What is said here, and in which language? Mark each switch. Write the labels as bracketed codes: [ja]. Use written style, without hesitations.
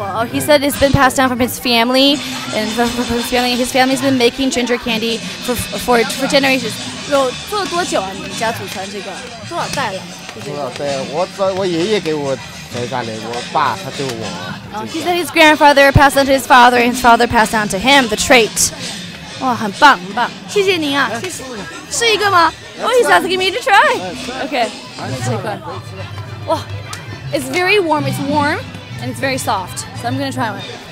[en] Oh, he said it's been passed down from his family, and from his family. His family's been making ginger candy for generations. [zh] 有做了多久啊？你们家祖传这个多少代了？多少代？我爷爷给我传下来，我爸他就我。 [en] He said his grandfather passed on to his father, and his father passed on to him the trait. [zh] 哇，很棒，很棒，谢谢您啊！谢谢。是一个吗？ [en] Oh, he's asking me to try. Okay, let's take one. 哇，it's very warm. It's warm and it's very soft. So I'm gonna try one.